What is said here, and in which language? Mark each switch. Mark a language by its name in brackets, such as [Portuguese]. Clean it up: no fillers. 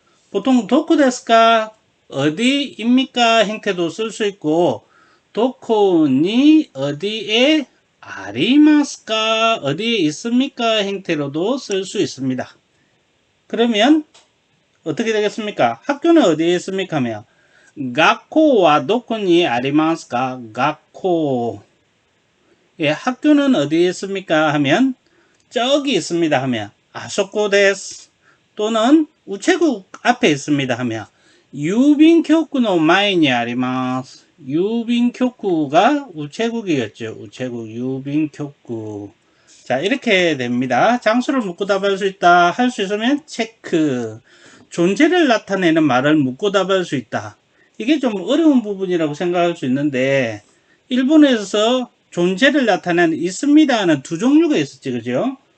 [Korean] 보통 [Japanese] 도코 데스까? [Korean] 어디입니까? 형태도 쓸 수 있고 [Japanese] 도코니 [Korean] 어디에 [Japanese] 아리마스까? [Korean] 어디에 있습니까? 형태로도 쓸 수 있습니다. 그러면 어떻게 되겠습니까? 학교는 어디에 있습니까? 하면 [Japanese] 学校は どこにありますか? 学校. [Korean] 예, 학교는 어디에 있습니까? 하면 저기 있습니다. 하면 [Japanese] 아소코 데스. [Korean] 또는 우체국 앞에 있습니다. 하면 [Japanese] 유빈교쿠의 前にあります. [Korean] 유빈교쿠가 우체국이었죠. 우체국 유빈교쿠. 자, 이렇게 됩니다. 장소를 묻고 답할 수 있다. 할 수 있으면 체크. 존재를 나타내는 말을 묻고 답할 수 있다. 이게 좀 어려운 부분이라고 생각할 수 있는데, 일본에서 존재를 나타내는 있습니다 하는 두 종류가 있었지, 그죠?